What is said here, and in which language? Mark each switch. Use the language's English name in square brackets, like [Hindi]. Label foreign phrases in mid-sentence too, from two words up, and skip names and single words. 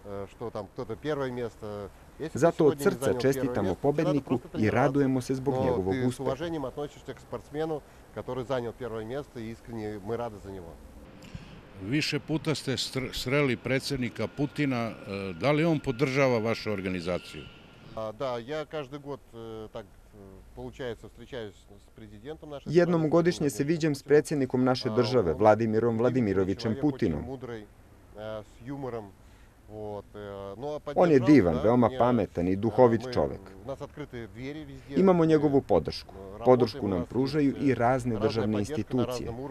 [Serbian] Zato od srca čestitamo pobedniku i radujemo se zbog njegovog uspeha. Više puta ste sreli predsjednika Putina. Da li on podržava vašu organizaciju? [Russian] Da, ja každый год tak встречаюсь с президентом нашей страны. [Serbian] Jednom godišnje se viđam s predsjednikom naše države, Vladimirom Vladimirovičem Putinom. On je divan, veoma pametan i duhovit čovek. Imamo njegovu podršku. Podršku nam pružaju i razne državne institucije.